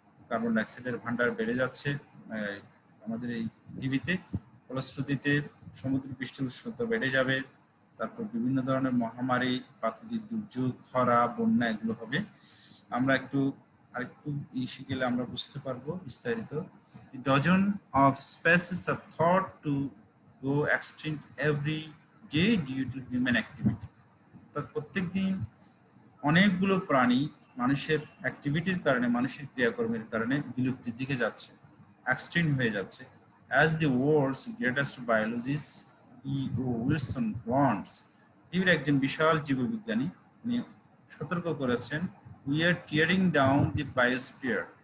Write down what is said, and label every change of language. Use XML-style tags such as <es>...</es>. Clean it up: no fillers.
<bn>Carbon ডাইঅক্সাইডের ভান্ডার বেড়ে যাচ্ছে আমাদের এই পৃথিবীতে। ফলশ্রুতিতে সমুদ্র পৃষ্ঠের উষ্ণতা বেড়ে যাবে, তারপর বিভিন্ন ধরনের মহামারী, প্রাকৃতিক দুর্যোগ, খরা, বন্যা এগুলো হবে। আমরা আরেকটু ইসে গেলে আমরা বুঝতে পারবো বিস্তারিত।</bn> <en>The dozen of species are thought to go extinct every day due to human activity.</en> <bn>প্রত্যেক দিন অনেকগুলো প্রাণী মানুষের অ্যাক্টিভিটির কারণে, মানুষের ক্রিয়াকর্মের কারণে বিলুপ্তির দিকে যাচ্ছে, এক্সটিংক্ট হয়ে যাচ্ছে।</bn> <en>As the world's greatest biologist E.O. Wilson warns,</en> <bn>পৃথিবীর একজন বিশাল জীববিজ্ঞানী উনি সতর্ক করেছেন,</bn> <en>we are tearing down the biosphere.</en>